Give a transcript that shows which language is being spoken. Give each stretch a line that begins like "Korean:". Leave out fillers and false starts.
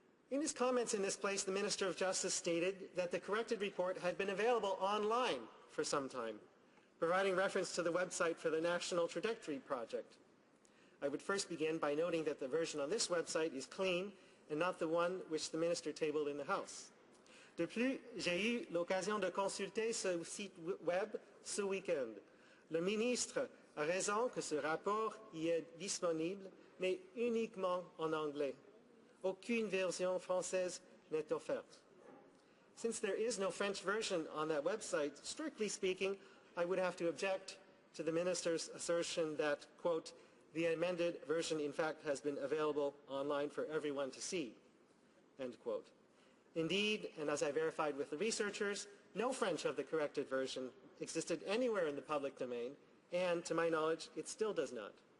English: In his comments in this place, the Minister of Justice stated that the corrected report had been available online for some time, providing reference to the website for the National Trajectory Project. I would first begin by noting that the version on this website is clean and not the one which the Minister tabled in the House.
French: De plus, j'ai eu l'occasion de consulter ce site web ce week-end. Le ministre a raison que ce rapport y est disponible, mais uniquement en anglais. Aucune version française n'est offerte.
English: Since there is no French version on that website, strictly speaking, I would have to object to the Minister's assertion that, quote, the amended version in fact has been available online for everyone to see, end quote. Indeed, and as I verified with the researchers, no French of the corrected version existed anywhere in the public domain, and to my knowledge, it still does not.